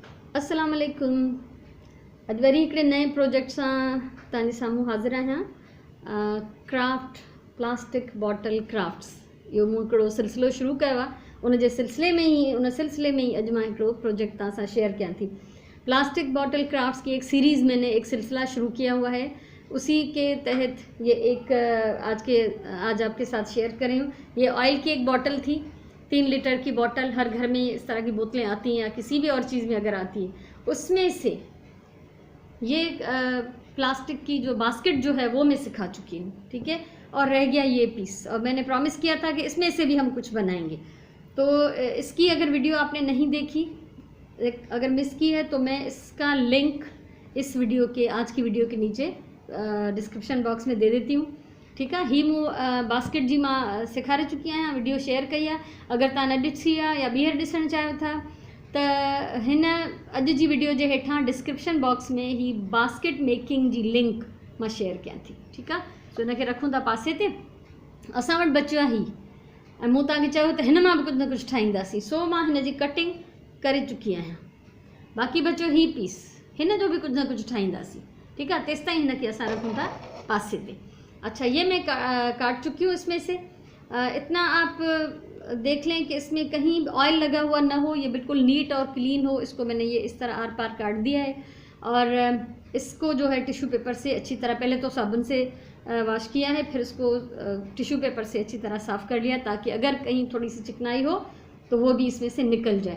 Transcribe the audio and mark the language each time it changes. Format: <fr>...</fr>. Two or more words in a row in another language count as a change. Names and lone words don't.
<ar>السلام عليكم.</ar> <sd>अॼु वरी हिकिड़े नए प्रोजेक्ट सां तव्हांजे साम्हूं हाज़िर आहियां।</sd> <en>craft plastic bottle crafts,</en> <sd>इहो मूं हिकिड़ो सिलसिलो शुरू कयो आहे। उन सिलसिले में ही अॼु मां हिकिड़ो प्रोजेक्ट तव्हां सां शेयर कयां थी।</sd> <en>plastic bottle crafts</en> <hi>की एक सीरीज़ मैंने एक सिलसिला शुरू किया हुआ है, उसी के तहत ये एक आज आपके साथ शेयर कर रही हूँ। ये ऑयल की एक बॉटल थी, 3 लीटर की बॉटल। हर घर में इस तरह की बोतलें आती हैं या किसी भी और चीज़ में अगर आती है, उसमें से ये प्लास्टिक की जो बास्केट जो है वो मैं सिखा चुकी हूँ, ठीक है। और रह गया ये पीस, और मैंने प्रॉमिस किया था कि इसमें से भी हम कुछ बनाएंगे। तो इसकी अगर वीडियो आपने नहीं देखी, अगर मिस की है, तो मैं इसका लिंक इस वीडियो के आज की वीडियो के नीचे</hi> <en>description box</en> <hi>में दे देती हूँ, ठीक है।</hi> <sd>ही मूं बास्केट जी मां सेखारे चुकी आहियां,</sd> <en>video share</en> <sd>कई आहे। अगर तव्हां न ॾिसी आहे या ॿीहर ॾिसणु चाहियो था त हिन अॼु जी वीडियो जे हेठां</sd> <en>description box</en> <sd>में ही</sd> <en>basket making</en> <sd>जी लिंक मां शेयर कयां थी, ठीकु आहे। सो हिनखे रखूं था पासे ते। असां वटि बचियो आहे ही, ऐं मूं तव्हांखे चयो त हिन मां बि कुझु न कुझु ठाहींदासीं, सो मां हिन जी कटिंग करे चुकी आहियां। बाक़ी बचियो ही पीस, हिन जो बि कुझु न कुझु ठाहींदासीं, ठीकु आहे। तेसि ताईं हिनखे असां रखूं था पासे ते।</sd> <hi>अच्छा, ये मैं काट चुकी हूँ। इसमें से इतना आप देख लें कि इसमें कहीं ऑयल लगा हुआ ना हो, ये बिल्कुल नीट और क्लीन हो। इसको मैंने ये इस तरह आर पार काट दिया है, और इसको जो है</hi> <en>tissue paper</en> <hi>से अच्छी तरह, पहले तो साबुन से वॉश किया है, फिर इसको</hi> <en>tissue paper</en> <hi>से अच्छी तरह साफ़ कर लिया, ताकि अगर कहीं थोड़ी सी चिकनाई हो तो वो भी इसमें से निकल जाए।</hi>